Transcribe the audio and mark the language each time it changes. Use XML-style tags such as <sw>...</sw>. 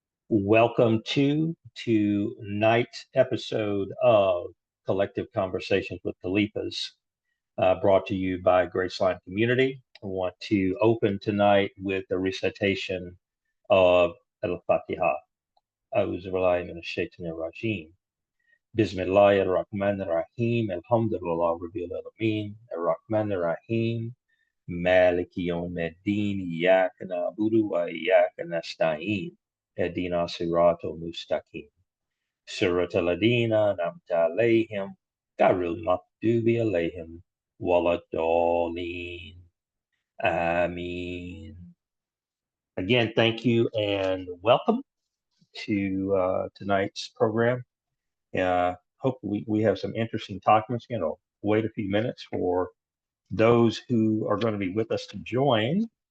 <en>Welcome to tonight's episode of Collective Conversations with Khalifas, brought to you by Graceline Community. I want to open tonight with a recitation of Al-Fatiha.</en> <ar>أعوذ بالله من الشيطان الرجيم. بسم الله الرحمن الرحيم. الحمد لله رب العالمين. الرحمن الرحيم. مالك يوم الدين إياك نعبد وإياك نستعين اهدنا صراط المستقيم صراط الذين أنعمت عليهم غير المغضوب عليهم ولا الضالين. Ameen.</ar> <en>Again, thank you and welcome to tonight's program. Hope we have some interesting topics. Wait a few minutes for those who are going to be with us to join.</en>